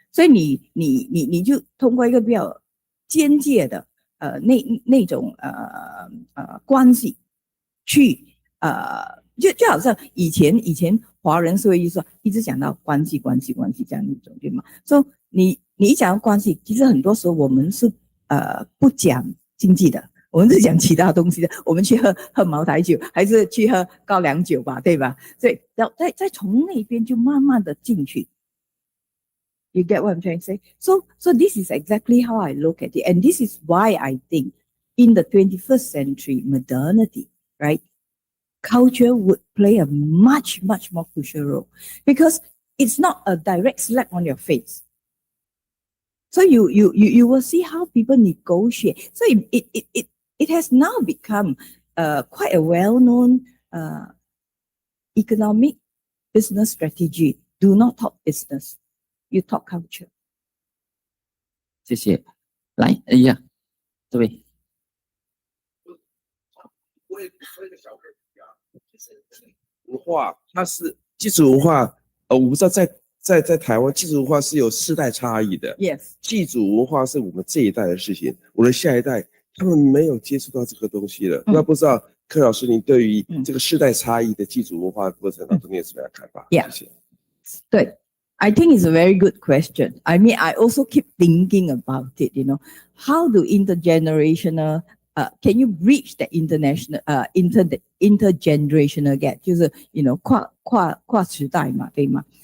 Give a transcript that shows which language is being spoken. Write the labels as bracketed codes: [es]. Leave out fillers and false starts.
[zh] 所以你就通过一个比较间接的那种关系去就好像以前华人社会就说一直讲到关系这样一种，对吗？所以你一讲到关系，其实很多时候我们是不讲经济的，我们是讲其他东西的，我们去喝茅台酒，还是去喝高粱酒吧，对吧？所以再从那边就慢慢的进去。 [en] You get what I'm trying to say? So this is exactly how I look at it, and this is why I think in the 21st century modernity, right, culture would play a much more crucial role because it's not a direct slap on your face. So you will see how people negotiate. So it has now become quite a well-known economic business strategy. Do not talk business, you talk culture. [zh] 谢谢。来，哎呀，这位。我有一个小问题啊，就是文化，它是祭祖文化，我不知道在台湾祭祖文化是有世代差异的。 [en] Yes， [zh] 祭祖文化是我们这一代的事情，我的下一代他们没有接触到这个东西了。那不知道柯老师，您对于这个世代差异的祭祖文化过程当中，你有什么样的看法？谢谢。对。 [en] I think it's a very good question. I mean, I also keep thinking about it, you know, how do intergenerational can you bridge the international intergenerational gap， [zh] 就是跨时代嘛，对吗？